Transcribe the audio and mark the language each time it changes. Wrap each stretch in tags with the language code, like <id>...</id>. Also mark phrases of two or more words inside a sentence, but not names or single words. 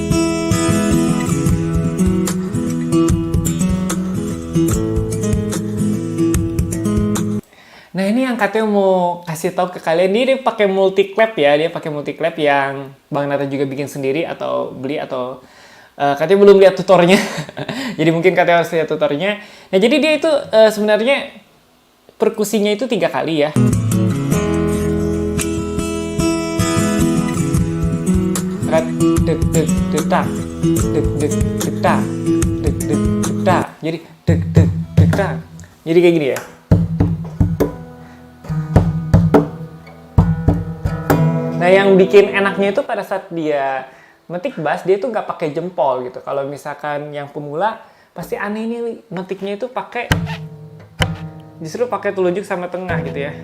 <id>Nah, ini yang katanya mau kasih tahu ke kalian, dia pakai</id> <en>multi clap</en> <id>ya, dia pakai</id> <en>multi clap</en> <id>yang Bang Nata juga bikin sendiri atau beli atau katanya belum lihat tutornya. Jadi mungkin katanya harus lihat tutornya. Nah, jadi dia itu sebenarnya perkusinya itu 3 kali ya. Dek dek dek tak, dek dek dek tak, dek dek dek tak. Jadi dek dek dek tak. Jadi kayak gini ya. Nah, yang bikin enaknya itu pada saat dia metik bass, dia itu nggak pakai jempol gitu. Kalau misalkan yang pemula, pasti aneh nih metiknya itu justru pakai telunjuk sama tengah gitu ya.</id>